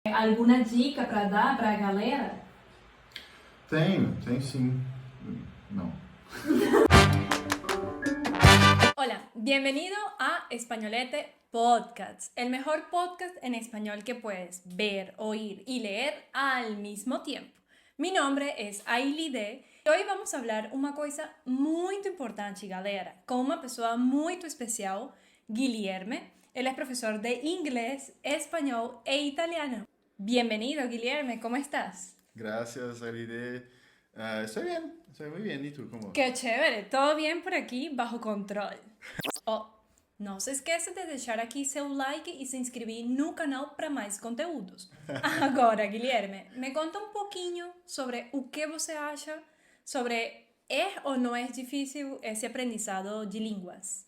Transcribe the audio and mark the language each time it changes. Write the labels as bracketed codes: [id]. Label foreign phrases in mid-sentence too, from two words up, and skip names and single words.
[pt] alguma dica para dar para a galera? Tem sim. Não. [es] Hola, bienvenido a Españolete Podcast, el mejor podcast en español que puedes ver, oír y leer al mismo tiempo. Mi nombre es Ailide [pt] e hoje vamos falar uma coisa muito importante, galera, com uma pessoa muito especial, Guilherme. Ele é professor de inglês, espanhol e italiano. [es] Bienvenido, Guilherme, ¿cómo estás? Gracias, Aide. Estoy muy bien. ¿Y tú cómo vas? Qué chévere, todo bien por aqui, bajo controle. [pt] Oh, não se esqueça de deixar aqui seu like e se inscrever no canal para mais conteúdos. Agora, Guilherme, me conta um pouquinho sobre o que você acha sobre ou não é difícil esse aprendizado de línguas.